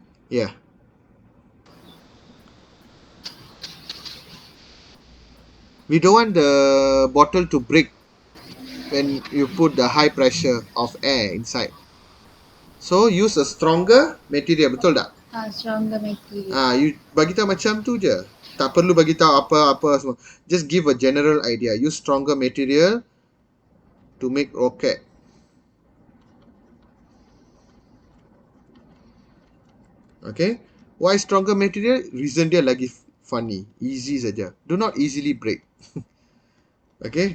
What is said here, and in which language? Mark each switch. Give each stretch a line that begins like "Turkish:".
English: Yeah. We don't want the bottle to break when you put the high pressure of air inside. So use a stronger material,
Malay: betul tak?
English: Stronger material.
Malay: You bagi tahu macam tu je. Tak perlu bagi tahu apa-apa semua.
English: Just give a general idea. Use stronger material to make rocket. Okay. Why stronger material? Reason
Malay: dia lagi
English: funny. Easy saja. Do not easily break. Okay.